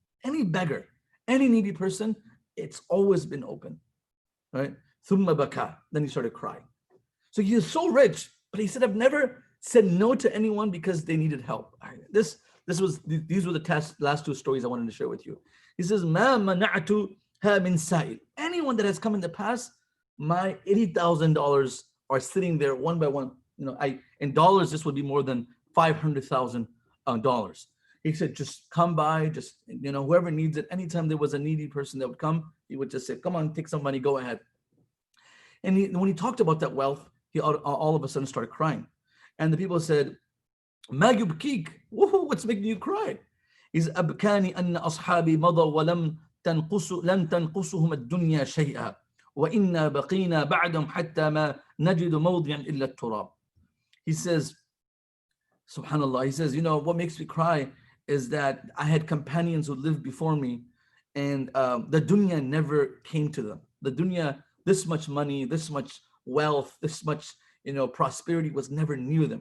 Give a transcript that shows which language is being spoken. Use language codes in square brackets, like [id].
[en] Any beggar, any needy person, it's always been open. Right? [ar] ثُمَّ بَكَى. [en] Then he started crying. So he is so rich, but he said, I've never said no to anyone because they needed help. These were the last two stories I wanted to share with you. He says, [ar] مَا مَنَعْتُهَا مِنْ سَائِلٍ. [en] Anyone that has come in the past, my $80,000 are sitting there one by one. In dollars, this would be more than $500,000. He said, just come by, just, whoever needs it. Anytime there was a needy person that would come, he would just say, come on, take some money, go ahead. And when he talked about that wealth, he all of a sudden started crying. And the people said, [ar] ما يبكيك? [en] What's making you cry? He's [ar] أبكاني أن أصحابي مضوا ولم لن تنقصهم الدنيا شيئا وإنا بقينا بعدهم حتى ما نجد موضعا إلا التراب. [en] He says, subhanallah, he says, what makes me cry is that I had companions who lived before me, and the dunya never came to them. The dunya, this much money, this much wealth, this much prosperity was never near them.